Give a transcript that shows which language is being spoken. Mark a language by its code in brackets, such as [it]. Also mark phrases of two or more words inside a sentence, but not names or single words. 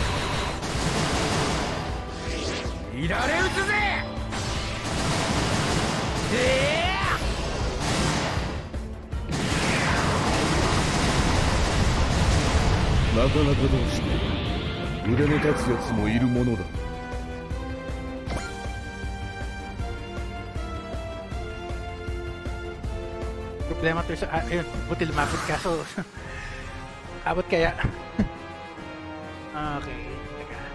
[ja] いられ撃つぜ。なかなかどうして腕の立つやつもいるものだ。 [tl] Problema to sa... ayun, buti lumapit ka. So, abot kaya? Okay, teka.